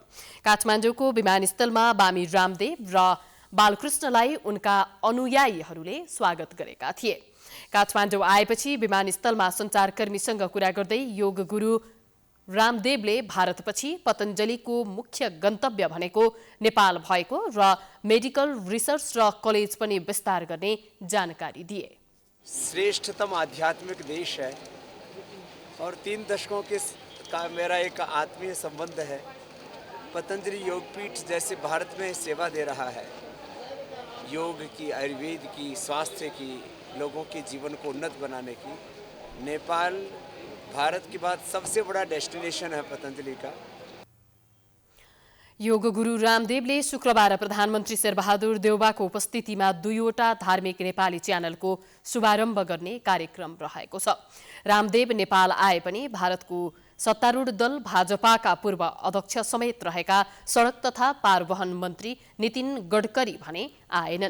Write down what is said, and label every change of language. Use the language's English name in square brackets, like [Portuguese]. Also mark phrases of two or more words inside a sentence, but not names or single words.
[Nepali] काठमाडौँको विमानस्थलमा स्वामी रामदेव र बालकृष्णलाई उनका अनुयायीहरूले स्वागत गरेका थिए। काठमाडौँ आएपछि विमानस्थलमा सञ्चारकर्मीसँग कुरा गर्दै योग गुरु रामदेवले भारतपछि पतञ्जलिको मुख्य गन्तव्य भनेको नेपाल भएको र [English] medical research [Nepali] र कलेज पनि विस्तार गर्ने जानकारी दिए। [Hindi] श्रेष्ठतम आध्यात्मिक देश है और 3 दशकों का मेरा एक आत्मीय संबंध है। पतंजलि योगपीठ जैसे भारत में सेवा दे रहा है, योग की, आयुर्वेद की, स्वास्थ्य की, लोगों के जीवन को उन्नत बनाने की, नेपाल भारत के बाद सबसे बड़ा डेस्टिनेशन है पतंजलि का। [Nepali] योग गुरु रामदेवले शुक्रबार प्रधानमन्त्री शेरबहादुर देउवाको उपस्थितिमा 2वटा धार्मिक नेपाली च्यानलको शुभारम्भ गर्ने कार्यक्रम रहेको छ। रामदेव नेपाल आए पनि भारतको सत्तारूढ दल भाजपाका पूर्व अध्यक्ष समेत रहेका सडक तथा पारवहन मन्त्री नितिन गडकरी भने आएनन्।